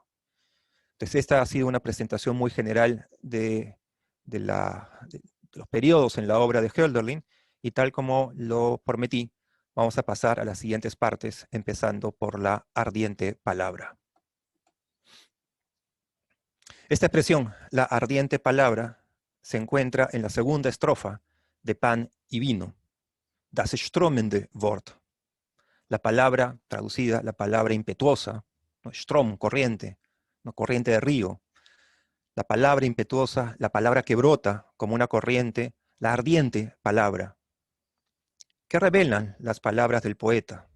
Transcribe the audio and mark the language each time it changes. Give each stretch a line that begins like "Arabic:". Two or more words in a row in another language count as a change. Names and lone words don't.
Spanish: Entonces esta ha sido una presentación muy general de los periodos en la obra de Hölderlin, y tal como lo prometí, vamos a pasar a las siguientes partes, empezando por la ardiente palabra. Esta expresión, la ardiente palabra, se encuentra en la segunda estrofa de Pan y Vino,
German: das strömende Wort.
Spanish: La palabra, traducida, la palabra impetuosa, ¿no? Strom, corriente, ¿no? Corriente de río. La palabra impetuosa, la palabra que brota como una corriente, la ardiente palabra. ¿Qué revelan las palabras del poeta?